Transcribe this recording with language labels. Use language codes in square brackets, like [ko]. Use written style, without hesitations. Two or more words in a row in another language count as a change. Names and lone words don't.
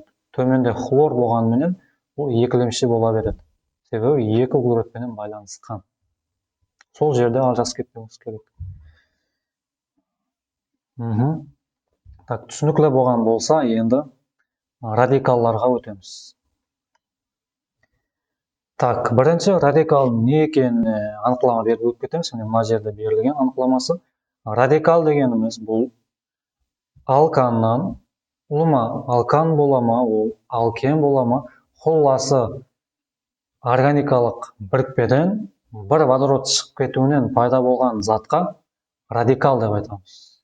[uz] To'monda xlor bo'lgan bilan u ikkilamchi bo'laveradi. Sebebi ikki uglerod bilan balansgan. Sol yerda ajratib ketmemiz kerak. Tushunukli bo'lgan bo'lsa, endi radikallarga o'tamiz. [kk] Так, бірінші радикал не екеніне анықтама беріп өтіп кетеміз. Мына жерде берілген анықтамасы. Радикал дегеніміз бұл алканнан, ұлыма алкан бола ма, ол алкен бола ма, құлласы органикалық бірікпеден бір водород шығып кетуінен пайда болған затқа радикал деп айтамыз.